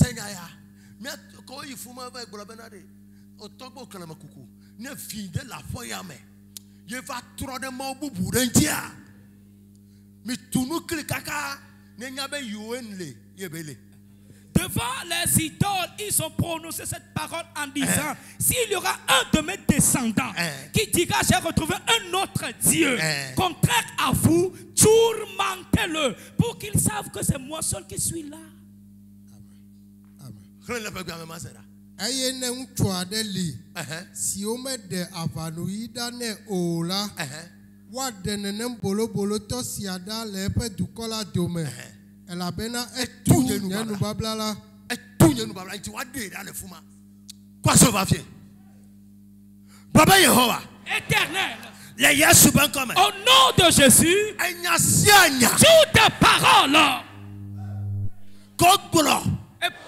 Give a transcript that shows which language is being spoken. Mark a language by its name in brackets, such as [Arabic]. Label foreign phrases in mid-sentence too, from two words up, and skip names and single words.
[French] Devant les idoles, ils ont prononcé cette parole en disant s'il y aura un de mes descendants qui dira j'ai retrouvé un autre Dieu contraire à vous, tourmentez-le pour qu'ils savent que c'est moi seul qui suis là. [Ewe] Aye ne ŋutsu aɖe li si womeɖe aʋanuyi ne o la woaɖe nenem bolobolotɔ sia ɖa le eƒe dukɔ la dome elabena etu nye nubabla la. [French] Éternel, au nom de Jésus, toutes paroles est prononcée.